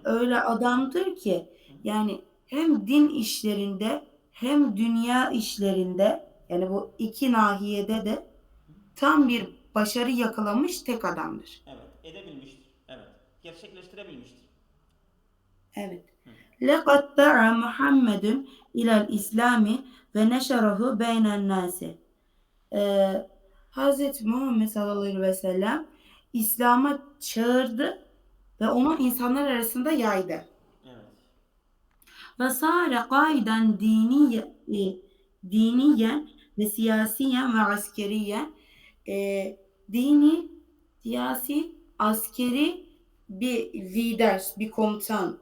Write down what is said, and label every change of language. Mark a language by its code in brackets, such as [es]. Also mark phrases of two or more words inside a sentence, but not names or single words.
[tr] Öyle adamdır ki Hı hı. yani hem din işlerinde hem dünya işlerinde yani bu iki nahiyede de tam bir başarı yakalamış tek adamdır. Evet. Edebilmiştir. Evet. Gerçekleştirebilmiştir. Evet. Hı. [ar] لَقَدْ دَعَا مُحَمَّدٌ اِلَى الْاِسْلَامِ وَنَشَرَهُ بَيْنَ النَّاسِ. [tr] Hz. Muhammed [ar] صلى الله عليه وسلم [tr] İslam'a çağırdı ve onu insanlar arasında yaydı. Evet. [ar] وصار قائدا دينيا وسياسيا وعسكريا [tr] dini, siyasi, askeri bir lider, bir komutan,